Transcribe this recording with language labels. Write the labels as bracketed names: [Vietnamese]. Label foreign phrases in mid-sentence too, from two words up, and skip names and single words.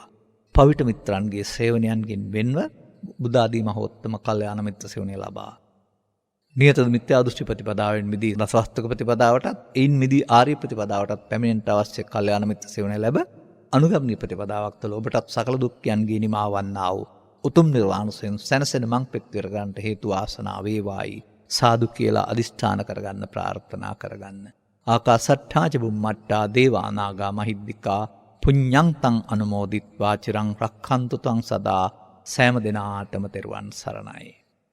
[Sinhala] පවිට මිත්‍රන්ගේ සේවනයන්ගෙන් වෙන්ව බුද්ධාදී මහෝත්තම කල්යාණ මිත්‍ර සේවනය ලබා නියත මිත්‍යා දෘෂ්ටි ප්‍රතිපදාවෙන් මිදී රසවස්තුක ප්‍රතිපදාවටත් එයින් මිදී ආර්ය ප්‍රතිපදාවටත් පැමිණෙන්නට අවශ්‍ය කල්යාණ මිත්‍ර සේවනය ලැබ අනුගමනීය ප්‍රතිපදාවක් තුළ ඔබටත් සකල දුක්ඛයන්ගේ නිමා වන්නා වූ උතුම් නිර්වාණයෙන් සැනසෙන මං පෙත්වර ගන්නට හේතු ආසනාව වේවායි සාදු කියලා අදිෂ්ඨාන කරගන්න ප්‍රාර්ථනා කරගන්න. [Pali] ආකාසට්ඨා ච බුම්මට්ටා දේවා නාග මහිද්దికා පුඤ්ඤං තං අනුමෝදිත්වා චිරං රක්ඛන්තු තං සදා. [Sinhala] සෑම දිනාටම තෙරුවන් සරණයි.